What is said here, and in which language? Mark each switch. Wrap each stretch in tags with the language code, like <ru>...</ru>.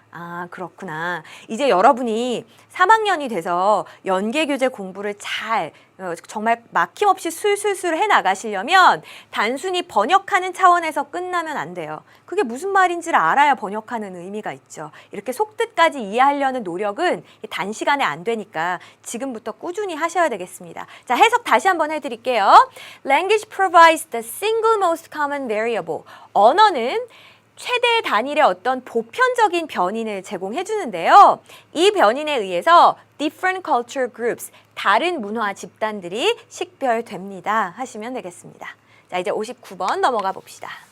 <ko>아, 그렇구나. 이제 여러분이 3학년이 돼서 연계교재 공부를 정말 막힘없이 술술술 해나가시려면 단순히 번역하는 차원에서 끝나면 안 돼요. 그게 무슨 말인지를 알아야 번역하는 의미가 있죠. 이렇게 속뜻까지 이해하려는 노력은 단시간에 안 되니까 지금부터 꾸준히 하셔야 되겠습니다. 자, 해석 다시 한번 해드릴게요.</ko> <en>Language provides the single most common variable.</en> <ko>언어는 최대 단일의 어떤 보편적인 변인을 제공해 주는데요. 이 변인에 의해서</ko> <en>different culture groups,</en> <ko>다른 문화 집단들이 식별됩니다. 하시면 되겠습니다. 자, 이제 59번 넘어가 봅시다.</ko>